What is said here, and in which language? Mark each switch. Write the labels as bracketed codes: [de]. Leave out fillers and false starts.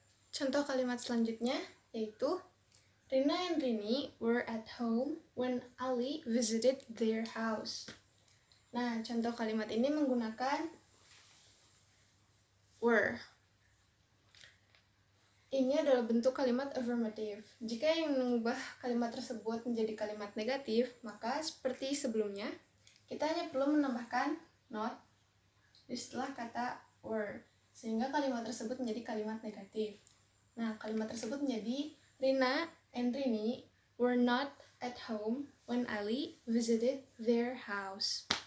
[id] Contoh kalimat selanjutnya yaitu [en] Rina and Rini were at home when Ali visited their house. [id] Nah, contoh kalimat ini menggunakan were. Ini adalah bentuk kalimat affirmative. Jika yang mengubah kalimat tersebut menjadi kalimat negatif, maka seperti sebelumnya, kita hanya perlu menambahkan not di setelah kata were, sehingga kalimat tersebut menjadi kalimat negatif. Nah, kalimat tersebut menjadi [en] Rina and Rini were not at home when Ali visited their house.